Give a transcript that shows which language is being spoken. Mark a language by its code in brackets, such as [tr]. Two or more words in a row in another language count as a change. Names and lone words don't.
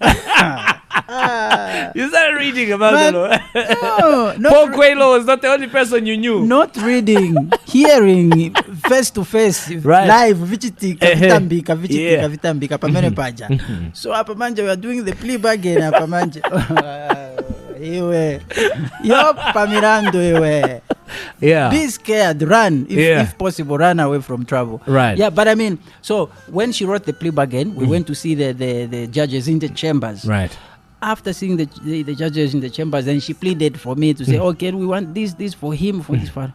[en] You started reading about the law. No, Paul Coelho was not the only person you knew. not reading, hearing face to face, Right. [ny] live, vichitika, vitambika, [en] Yeah. [ny] vitambika, pamene paja. [en] So [ny] hapa manje [en] we are doing the plea bargain [ny] hapa manje. Iwe. Yo pamirando iwe. [en] Yeah. Be scared, run if possible, run away from trouble. Right. Yeah, but I mean, so when she wrote the plea bargain, we went to see the judges in the chambers. Right. After seeing the judges in the chambers, then she pleaded for me to say, okay, we want this for him, for this for.